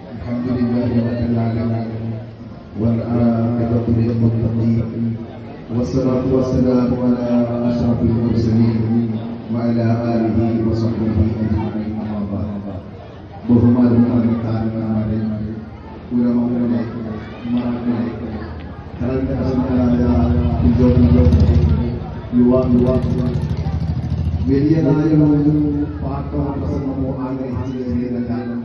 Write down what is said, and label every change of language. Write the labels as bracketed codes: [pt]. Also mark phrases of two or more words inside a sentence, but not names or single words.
[ar] الحمد لله رب العالمين والعاقبة للمتقين والصلاة والسلام على أشرف المرسلين وعلى آله وصحبه أجمعين أما بعد [ml] ബഹുമാനമായ കാരണന്മാരെ ഉലമകളെ ഉമ്മമാരെ കലണ്ടരായ യുവാക്കൾ വലിയതായ ഒരു പാട്ടോ പ്രസംഗമോ ആഗ്രഹിച്ചു കയറിയതല്ല.